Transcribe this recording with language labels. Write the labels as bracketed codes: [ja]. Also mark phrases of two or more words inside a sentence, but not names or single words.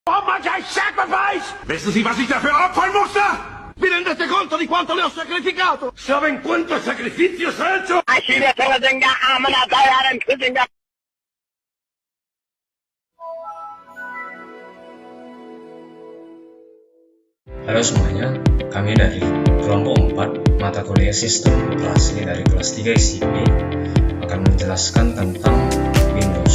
[en] How much I sacrificed! [de] Wissen Sie, was ich dafür opfern musste? [it] Vi rendete conto di quanto le ho sacrificato? [es] ¿Saben cuántos sacrificios he hecho? [id] Halo semuanya, kami dari kelompok 4 mata kuliah sistem operasi dari kelas 3 ICP akan menjelaskan tentang Windows.